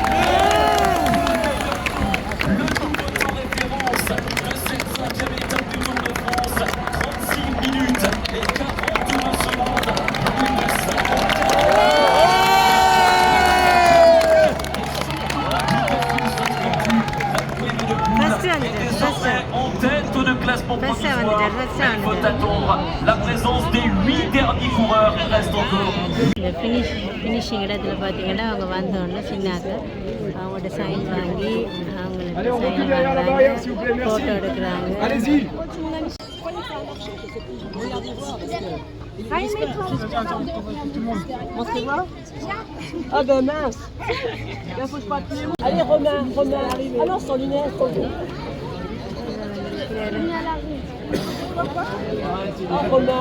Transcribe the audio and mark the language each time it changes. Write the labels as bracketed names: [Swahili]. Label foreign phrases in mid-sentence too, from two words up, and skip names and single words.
[French] Le nouveau temps référence de cette 5e étape du Tour de France, 36 minutes et 42 secondes, plus de 50 en tête de classement provisoire. Il faut attendre la présence des 8 derniers coureurs. Il reste encore. [Tamil] இந்த ஃபினிஷிங் இடத்துல பார்த்தீங்கன்னா அவங்க வந்தோடனே சின்னாக்க அவங்கள்ட்ட சைன் வாங்கி அவங்களுக்கு சைன் வாங்குறாங்க, ஃபோட்டோ எடுக்கிறாங்க. [French] Ah ben mince. Il faut que je parte les mots. Allez Romain à l'arrivée. Ah non, sans lunettes. Ah Romain.